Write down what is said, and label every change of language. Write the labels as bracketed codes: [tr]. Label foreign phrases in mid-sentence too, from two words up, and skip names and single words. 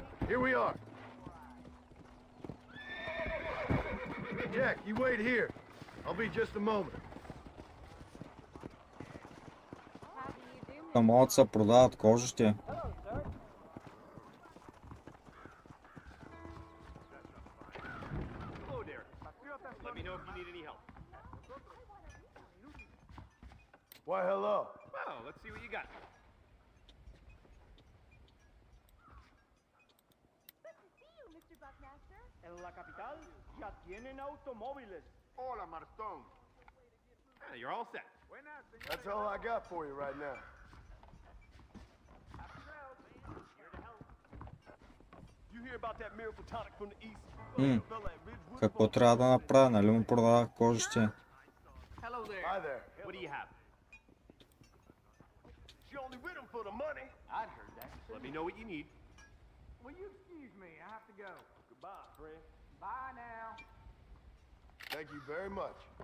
[en] Here we are. Jack, you wait here. I'll be just a moment. [bg] Там могат да се продават кожите. [en] Hello, sir. Hello there. Let me know if you need any help. Why, hello. Well, let's see what you got. [es] En la capital ya tienen automóviles. Hola, Martón. [en] Ah, you're all set. That's all I got for you right now. You hear about that miracle tonic from the east? [bg] Какво трябва да направя, нали му продавах кожите? [en] Hello there. Hi there. What do you have? She only with him for the money. I'd heard that. Let me know what you need. Will you excuse me? I have to go. Goodbye, friend. Bye now. Thank you very much.